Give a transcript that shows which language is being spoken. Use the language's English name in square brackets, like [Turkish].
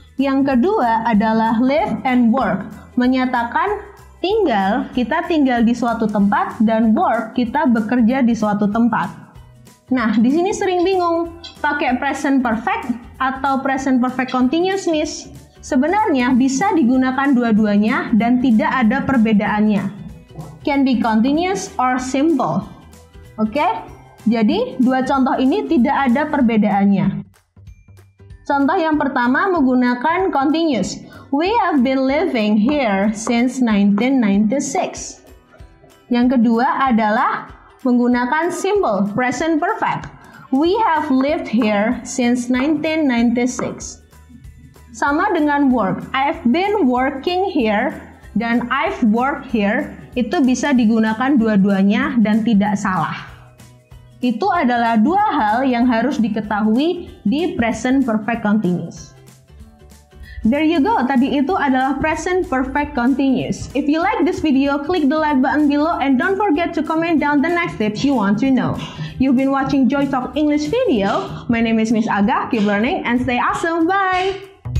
[Indonesian] Yang kedua adalah [English] live and work, [Indonesian] menyatakan tinggal, kita tinggal di suatu tempat, dan work, kita bekerja di suatu tempat. Nah, di sini sering bingung, pakai present perfect atau present perfect continuous, Miss? Sebenarnya bisa digunakan dua-duanya dan tidak ada perbedaannya. [English] Can be continuous or simple. Oke? [Indonesian] Jadi, dua contoh ini tidak ada perbedaannya. Contoh yang pertama menggunakan continuous. [English] We have been living here since 1996. [Indonesian] Yang kedua adalah menggunakan simple, present perfect. [English] We have lived here since 1996. [Indonesian] Sama dengan [English] work. I've been working here dan I've worked here. [Indonesian] Itu bisa digunakan dua-duanya dan tidak salah. Itu adalah dua hal yang harus diketahui di present perfect continuous. [English] There you go, [Indonesian] tadi itu adalah [English] present perfect continuous. If you like this video, click the like button below and don't forget to comment down the next tips you want to know. You've been watching Joy Talk English video. My name is Miss Aga. Keep learning and stay awesome. Bye!